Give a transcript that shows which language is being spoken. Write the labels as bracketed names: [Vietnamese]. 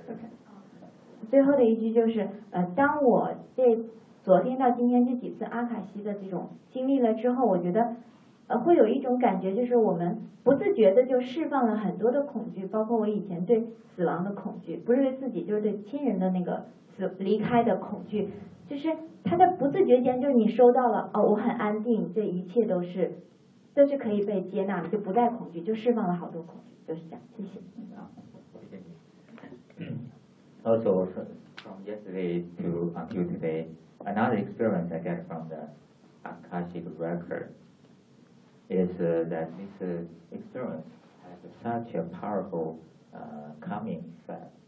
[English] The last one is, when I was doing this yesterday, I felt a feeling of fear. [Chinese] 就是他在不自觉间，就是你收到了，哦，我很安定，这一切都是可以被接纳的，就不再恐惧，就释放了好多恐惧，就是这样。谢谢。好，谢谢你。 [English] Also, from yesterday to until today, another experience I get from the Akashic Record is that this experience has such a powerful calming effect.